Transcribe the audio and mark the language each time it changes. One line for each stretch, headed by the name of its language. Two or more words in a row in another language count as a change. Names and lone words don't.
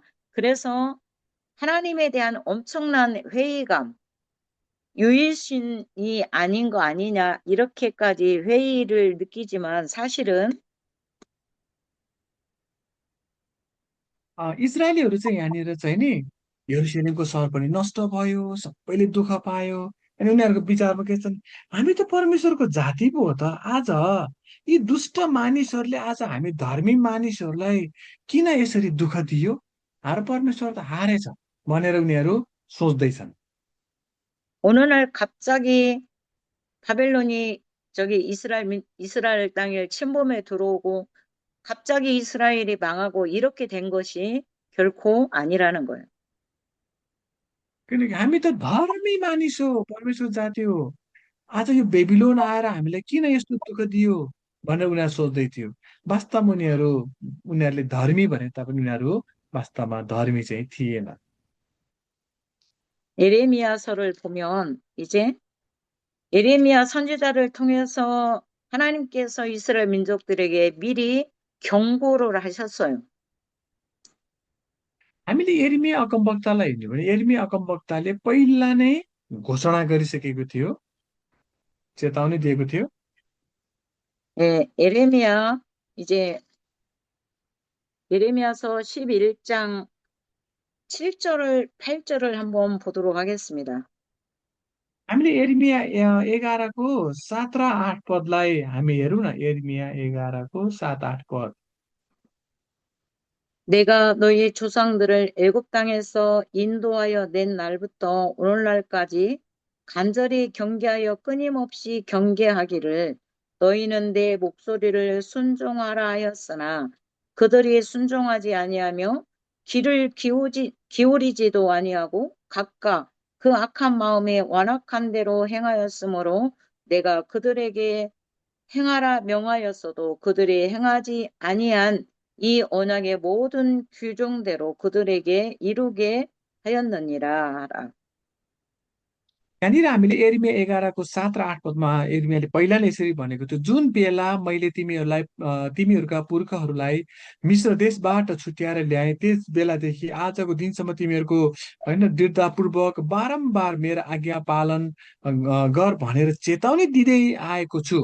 Korean: 그래서 하나님에 대한 엄청난 회의감, 유일신이 아닌 거 아니냐 이렇게까지 회의를 느끼지만 사실은
Nepali: इजरायलीहरू चाहिँ यहाँनिर चाहिँ नि यरुशलेमको सहर पनि नष्ट भयो, सबैले दुःख पायो। अनि उनीहरूको विचारमा के छन्, हामी त परमेश्वरको जाति पो हो त। आज यी दुष्ट मानिसहरूले आज हामी धर्मी मानिसहरूलाई किन यसरी दुःख दियो? हाम्रो परमेश्वर त हारेछ भनेर उनीहरू सोच्दैछन्।
Korean: 어느 날 갑자기 바벨론이 이스라엘 땅에 침범해 들어오고 갑자기 이스라엘이 망하고 이렇게 된 것이 결코 아니라는 거예요.
Nepali: किनकि हामी त धर्मी मानिस हो, परमेश्वर जाति हो। आज यो बेबिलोन आएर हामीलाई किन यस्तो दुःख दियो भनेर उनीहरू सोच्दै थियो। वास्तवमा उनीहरूले धर्मी भने तापनि उनीहरू वास्तवमा धर्मी चाहिँ थिएन।
Korean: 예레미야서를 보면 이제 예레미야 선지자를 통해서 하나님께서 이스라엘 민족들에게 미리 경고를 하셨어요.
Nepali: हामीले यिर्मिया अगमवक्तालाई हेर्ने भने यिर्मिया अगमवक्ताले पहिला नै घोषणा गरिसकेको थियो, चेतावनी दिएको थियो।
Korean: 예, 이제 예레미야서 11장 8절을 한번 보도록 하겠습니다.
Nepali: हामीले यिर्मिया 11को 7 र 8 पदलाई हामी हेरौँ न। यिर्मिया 11को 7, 8 पद।
Korean: 내가 너희 조상들을 애굽 땅에서 인도하여 낸 날부터 오늘날까지 간절히 경계하여 끊임없이 경계하기를 너희는 내 목소리를 순종하라 하였으나 그들이 순종하지 아니하며 귀를 기울이지도 아니하고 각각 그 악한 마음에 완악한 대로 행하였으므로 내가 그들에게 행하라 명하였어도 그들이 행하지 아니한 이 언약의 모든 규정대로 그들에게 이루게 하였느니라 하라.
Nepali: यहाँनिर हामीले यिर्मिया 11को 7 र 8 पदमा यिर्मियाले पहिला नै यसरी भनेको थियो, जुन बेला मैले तिमीहरूका पुर्खाहरूलाई मिश्र देशबाट छुट्याएर ल्याएँ, त्यस बेलादेखि आजको दिनसम्म तिमीहरूको होइन दृढतापूर्वक बारम्बार मेरो आज्ञा पालन गर भनेर चेतावनी दिँदै आएको छु।